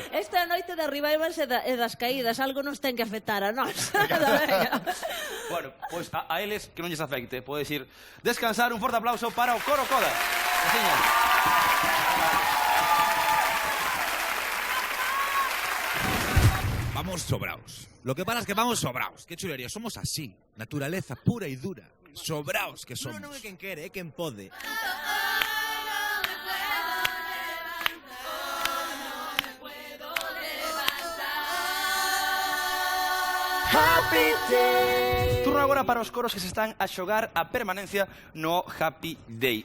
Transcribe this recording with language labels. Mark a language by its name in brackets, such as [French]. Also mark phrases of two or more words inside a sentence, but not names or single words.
[Galician] Esta é a noite da revivals e das caídas, algo nos ten que afectar a nós. Bueno, pois a eles que non lles afecte, podes ir descansar. Un forte aplauso para o Coro Coda. [Spanish] Vamos sobraos. Lo que pasa es que vamos sobraos. Qué chulería, somos así. Naturaleza pura y dura. Sobraos que somos. [Galician] Non é quen quere, é quen pode. Happy Day. Turno agora para os coros que se están a xogar a permanencia no Happy Day.